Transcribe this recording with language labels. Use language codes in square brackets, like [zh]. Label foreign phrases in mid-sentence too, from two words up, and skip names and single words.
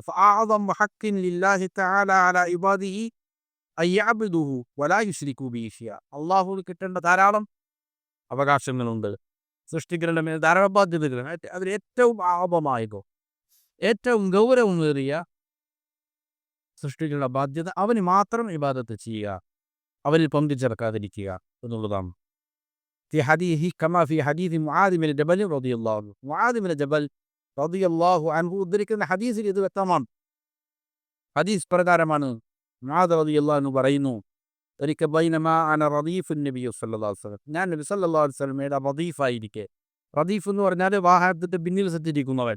[ar] فأعظم حق لله تعالى على عباده أن يعبدوه ولا يشركوا به شيئا, [ml] അള്ളാഹുവിന് കിട്ടേണ്ട ധാരാളം അവകാശങ്ങളുണ്ട്, സൃഷ്ടികളുടെ മേൽ ധാരാളം ബാധ്യതകളുണ്ട്. അതിൽ ഏറ്റവും ആപമായതോ ഏറ്റവും ഗൗരവമേറിയ സൃഷ്ടികളുടെ ബാധ്യത അവന് മാത്രം ഇബാദത്ത് ചെയ്യുക, അവനിൽ പങ്കു ചേർക്കാതിരിക്കുക എന്നുള്ളതാണ്. [ar] في حديث كما في حديث معاذ بن جبل رضي الله عنه, معاذ بن جبل رضي الله عنه [ml] ഉദ്ധരിക്കുന്ന ഹദീസിൽ ഇത് വ്യക്തമാണ്. ഹദീസ് പ്രകാരമാണ്. മുആദ് [ar] رضي الله عنه [ml] പറയുന്നു, ഒരിക്കൽ [ar] بينما أنا رديف النبي صلى الله عليه وسلم, [ml] ഞാൻ നബി [ar] صلى الله عليه [ml] വസല്ലമയുടെ റദീഫായിരിക്കെ. റദീഫ് എന്ന് പറഞ്ഞാൽ വാഹനത്തിൻ്റെ പിന്നിൽ സഞ്ചരിക്കുന്നവൻ.